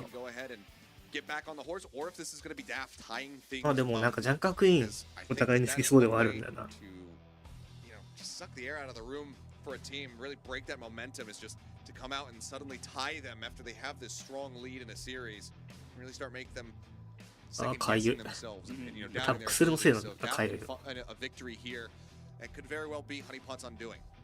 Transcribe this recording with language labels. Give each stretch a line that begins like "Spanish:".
English: can go ahead and get back on the horse, or if this is going to be Daft tying things.
Japanese: まあでもなんかジャンカークイーンお互いに好きそうではあるんだよな。
English: To, you know, just suck the air out of the room for a team, really break that momentum is just to come out and suddenly tie them after they have this strong lead in a series, and really start make them second guessing themselves and you know doubting their abilities. So Daft a victory here, and could very well be Honeypot's undoing.